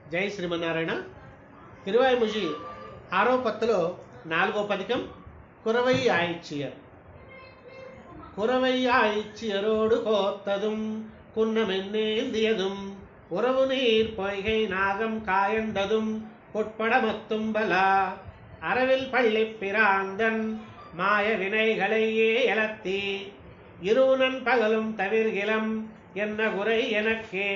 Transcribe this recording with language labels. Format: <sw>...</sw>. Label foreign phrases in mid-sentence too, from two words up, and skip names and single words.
<te>జై శ్రీమన్నారాయణ. తిరువాయిముజి 6వ పత్తులో 4వ పదికం కురవై ఆయిచ్చియర్.</te> <ta>குறவை ஆய்ச்சியரோடு கோத்ததும் குன்னமென்னேந்தியதும் உறவு நீர் பொய்கை நாகம் காயந்ததும் பொற்படமத்தும் பலா அரவில் பள்ளி பிராந்தன் மாய வினைகளையே எழத்தி இருநன் பகலும் தவிர்கிலம் என்ன குறை எனக்கே.</ta>